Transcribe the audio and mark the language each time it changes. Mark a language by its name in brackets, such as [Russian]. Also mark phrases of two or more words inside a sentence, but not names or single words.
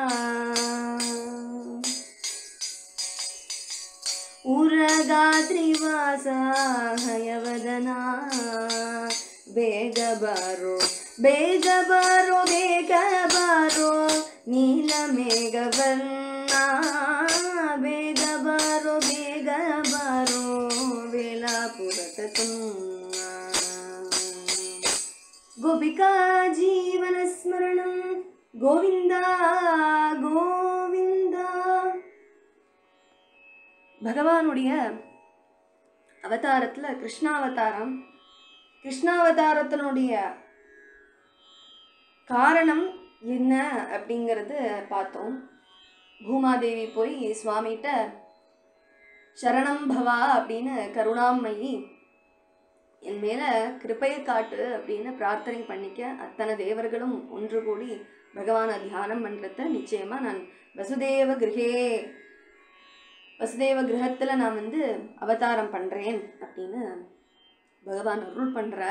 [Kannada] ಹಯವದನ ಬೇಗ ಬಾರೋ ನೀಲಮೇಘವನ್ನ ಬೇಗ ಬಾರೋ ವೇಲಾಪುರದ ಜನ್ಮ [Sanskrit] गोपिका जीवनस्मरणं गोविन्द गोविन्द। [Tamil] பகவானுடைய அவதாரத்தில் கிருஷ்ணாவதாரத்தினுடைய காரணம் என்ன அப்படிங்கிறது பார்த்தோம். பூமாதேவி போய் சுவாமிகிட்ட சரணம் பவா அப்படின்னு கருணாமயி என் மேலே கிருபையை காட்டு அப்படின்னு பிரார்த்தனை பண்ணிக்க அத்தனை தேவர்களும் ஒன்று கூடி பகவானை தியானம் பண்ணுறத நிச்சயமாக நான் வசுதேவ கிரகத்தில் நான் அவதாரம் பண்ணுறேன் அப்படின்னு பகவான் அருள் பண்ணுறார்.